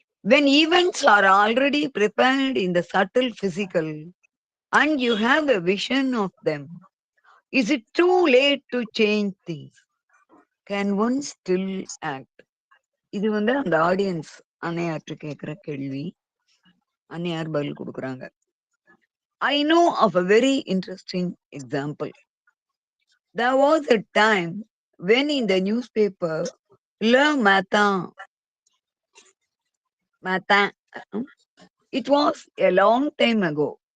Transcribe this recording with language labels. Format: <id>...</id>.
<en>When events are already prepared in the subtle physical and you have a vision of them, is it too late to change things? Can one still act?</en> <ta>இது அந்த audience அன்னையாற்று கேட்கிற கேள்வி. அன்னையார் பதில் கொடுக்குறாங்க.</ta> <en>I know of a very interesting example. There was a time when in the newspaper, Le Matin, it was a long time ago.</en>